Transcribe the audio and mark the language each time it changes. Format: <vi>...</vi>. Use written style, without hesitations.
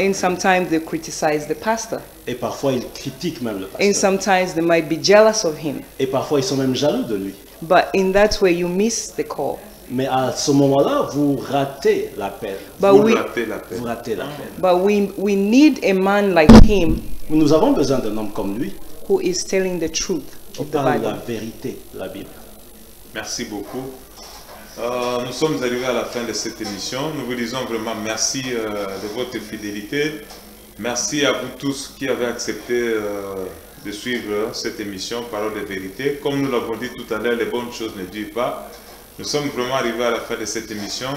<en>And sometimes they criticize the pastor.</en> <fr>Et parfois ils critiquent même le pasteur.</fr> <en>And sometimes they might be jealous of him.</en> <fr>Et parfois ils sont même jaloux de lui.</fr> <en>But in that way you miss the call.</en> <fr>Mais à ce moment-là, vous ratez l'appel. Vous ratez l'appel.</fr> <en>But we need a man like him.</en> <fr>Nous avons besoin d'un homme comme lui.</fr> <en>Who is telling the truth of the Bible.</en> <fr>La vérité de la Bible. Merci beaucoup. Nous sommes arrivés à la fin de cette émission. Nous vous disons vraiment merci de votre fidélité. Merci à vous tous qui avez accepté de suivre cette émission Parole de vérité. Comme nous l'avons dit tout à l'heure, les bonnes choses ne durent pas. Nous sommes vraiment arrivés à la fin de cette émission.</fr>